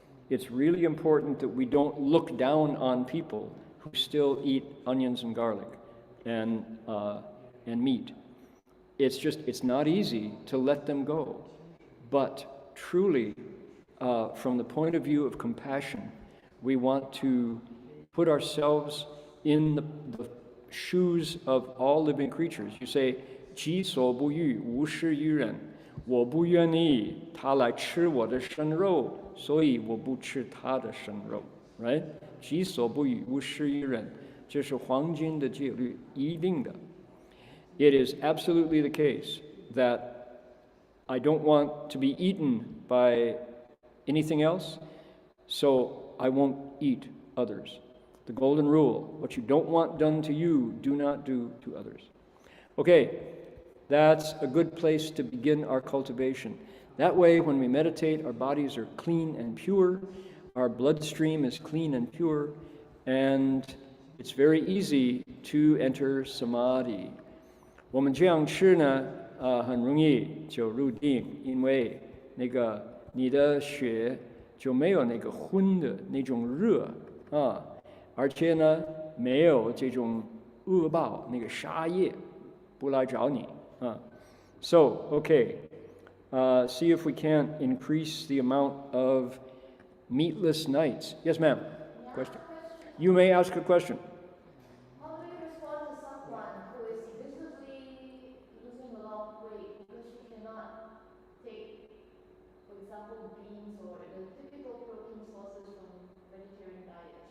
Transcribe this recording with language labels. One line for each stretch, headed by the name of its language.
English: It's really important that we don't look down on people who still eat onions and garlic and meat. It's not easy to let them go. But truly, from the point of view of compassion, we want to put ourselves in the shoes of all living creatures. You say,
Chinese: 己所不欲，勿施于人。我不愿意他来吃我的生肉，所以我不吃他的生肉。
English: Right?
Chinese: 己所不欲，勿施于人。这是黄金的戒律，一定的。
English: It is absolutely the case that I don't want to be eaten by anything else, so I won't eat others. The golden rule, what you don't want done to you, do not do to others. Okay, that's a good place to begin our cultivation. That way, when we meditate, our bodies are clean and pure, our bloodstream is clean and pure, and it's very easy to enter samadhi.
Chinese: 我们这样吃呢，很容易就入定，因为那个你的血就没有那个荤的那种热啊，而且呢，没有这种恶报那个杀业不来找你啊。
English: So, okay, see if we can't increase the amount of meatless nights. Yes, ma'am. Question. You may ask a question. How do you respond to someone who is visibly losing a lot of weight because she cannot take, for example, beans or the typical protein sources from vegetarian diet?